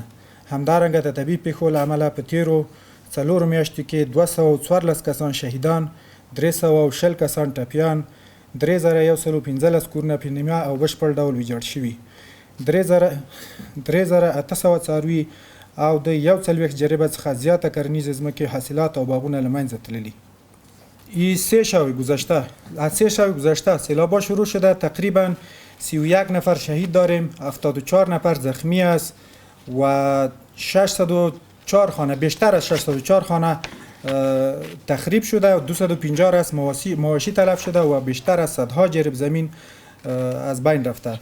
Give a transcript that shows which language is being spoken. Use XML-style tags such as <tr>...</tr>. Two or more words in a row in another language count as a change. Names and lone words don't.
<ps>همدارنګه د طبیعي پیښو له امله په تیرو 4 میاشتو کې 214 کسان شهیدان، 320 کسان ټپیان، 3115 کورونه په نیمه او بشپړ ډول ویجاړ شوي، 3800 څاروي او د 41 جریبه څخه زیاته کرنیزه ځمکې حاصلات او باغونه له منځه تللي.</ps> <fa>3 شب گذشته سیلاب‌ها شروع شده. تقریبا 31 نفر شهید داریم، 74 نفر زخمی است و 604 خانه، بیشتر از 604 خانه تخریب شده و 250 از مواشی تلف شده و بیشتر از صدها جریب زمین از بین رفته.</fa>